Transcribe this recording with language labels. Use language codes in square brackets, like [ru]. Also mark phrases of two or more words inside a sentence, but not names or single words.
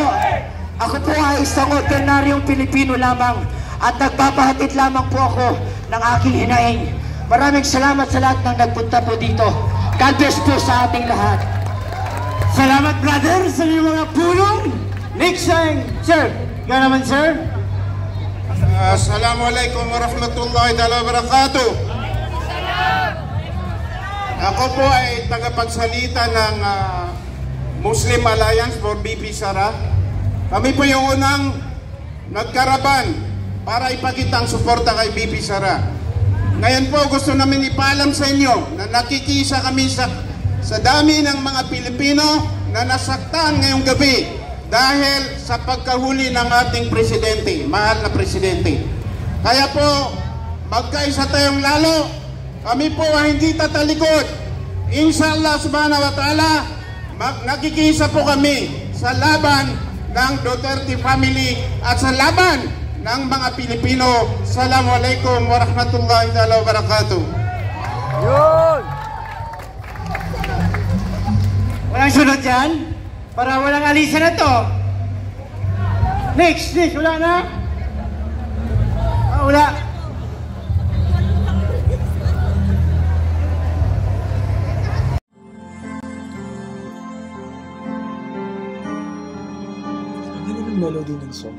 [tl] Ako po ay isang ordinaryong Pilipino lamang at nagpapahatid lamang po ako ng aking hinaing. Maraming salamat sa lahat ng nagpunta po dito. [en] God bless [tl] po sa ating lahat. Salamat brother sa inyong mga pulong. [en] Next time, [tl] sir. Yan naman sir. [ar] السلام عليكم ورحمة الله وبركاته. [tl] Ako po ay tagapagsalita ng Muslim Alliance for BP Sara. Kami po yung unang nagkaraban para ipakita ang suporta kay BP Sara. Ngayon po gusto namin ipaalam sa inyo na nakikisa kami sa dami ng mga Pilipino na nasaktan ngayong gabi dahil sa pagkahuli ng ating presidente, mahal na presidente. Kaya po, magkaisa tayong lalo. Kami po ay hindi tatalikod. [ar] إن شاء الله سبحانه وتعالى, [tl] nakikisa po kami sa laban ng Duterte family at sa laban ng mga Pilipino. [ar] السلام عليكم ورحمة الله وبركاته. [tl] Yun! Walang sunod dyan? Para walang alisan na to. Next, wala na? Wala. Melody ng song.